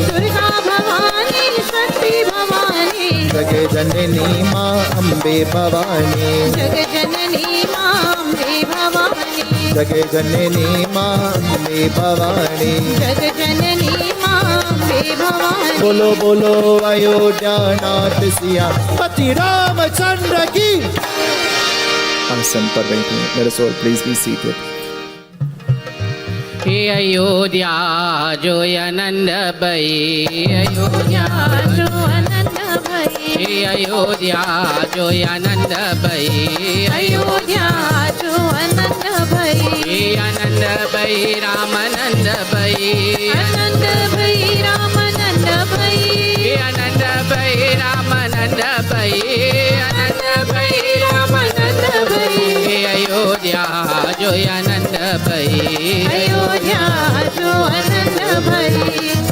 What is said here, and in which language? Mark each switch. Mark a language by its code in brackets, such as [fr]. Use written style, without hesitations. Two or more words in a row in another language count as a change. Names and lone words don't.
[hi] जग जननी माँ अम्बे भवानी जग जननी माँ अम्बे भवानी बोलो बोलो अयोध्या नाथ सिया पति रामचंद्र की। आसन पर बैठिए। मेरे सोल [en] please be seated. [hi] हे अयोध्या जो आनंद भई अयोध्या जो आनंद भई हे अयोध्या जो आनंद भई अयोध्या जो आनंद भई हे आनंद भई रामानंद भई आनंद भई रामानंद भई हे आनंद भई रामानंद भई आनंद भई रामानंद भई हे अयोध्या जो आनंद भई अयोध्या जो आनंद भई।